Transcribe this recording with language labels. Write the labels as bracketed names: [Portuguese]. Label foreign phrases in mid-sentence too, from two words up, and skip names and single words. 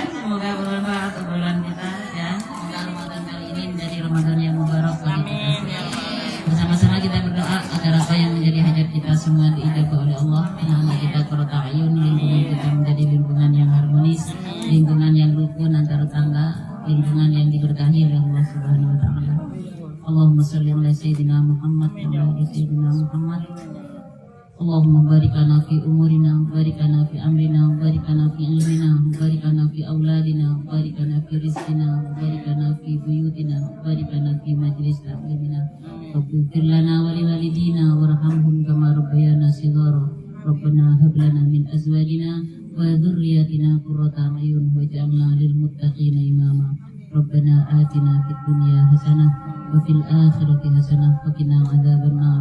[Indonesian] Semoga bermanfaat obrolan kita ya. Semoga Ramadan kali ini menjadi Ramadan yang mubarak bagi kita. Bersama-sama kita berdoa agar apa yang menjadi hajat kita semua diijabah oleh Allah. Anak kita [Arabic] قرة أعين, [Indonesian] lingkungan kita menjadi lingkungan yang harmonis, lingkungan yang rukun antar tetangga, lingkungan yang diberkahi oleh Allah [Arabic] سبحانه وتعالى. اللهم صل على سيدنا محمد وعلى سيدنا محمد. اللهم بارك لنا في أعمارنا بارك لنا في أمرنا بارك لنا في علمنا بارك لنا في أولادنا بارك لنا في رزقنا بارك لنا في بيوتنا بارك لنا في مجلس تعليمنا. واغفر لنا ولوالدينا وارحمهم كما ربيانا صغارا. ربنا هب لنا من أزواجنا وذرياتنا قرة أعين واجعلنا للمتقين إماما. ربنا آتنا في الدنيا حسنة وفي الآخرة حسنة وقنا عذاب النار.